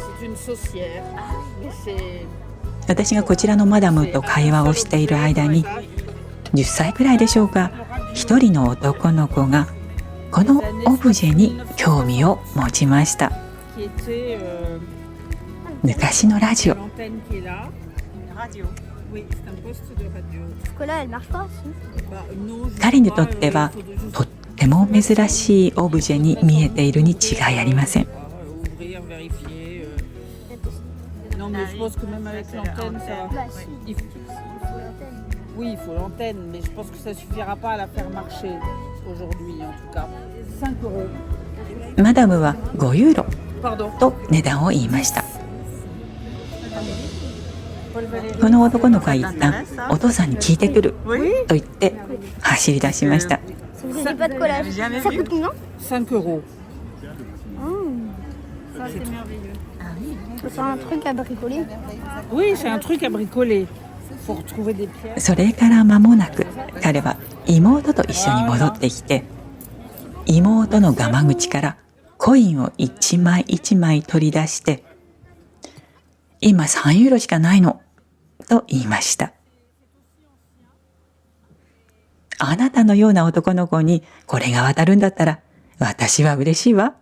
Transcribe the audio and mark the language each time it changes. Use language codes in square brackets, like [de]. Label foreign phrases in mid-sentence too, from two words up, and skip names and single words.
[ja] 私がこちらのマダムと会話をしている間に10歳くらいでしょうか、一人の男の子がこのオブジェに興味を持ちました。昔のラジオ。彼にとってはとってても珍しいオブジェに見えているに違いありません。 [fr] Ouvrir, vérifier. Non, mais je pense que même avec l'antenne, ça va. Il faut- Oui, il faut l'antenne, mais je pense que ça suffira pas à la faire marcher aujourd'hui, en tout cas. 5 euros. [ja] マダムは5ユーロ [fr] Pardon. [ja] と値段を言いました。この男の子は一旦お父さんに聞いてくると言って走り出しました。 [fr] Vous n'avez pas de collage. Ça coûte combien? 5 euros. Ça, c'est merveilleux. C'est un truc à bricoler. Oui, c'est un truc à bricoler. Faut retrouver des pierres. [ja] それから間もなく彼は妹と一緒に戻ってきて、妹のガマ口からコインを一枚一枚取り出して、今3ユーロしかないのと言いました。あなたのような男の子にこれが渡るんだったら私は嬉しいわ。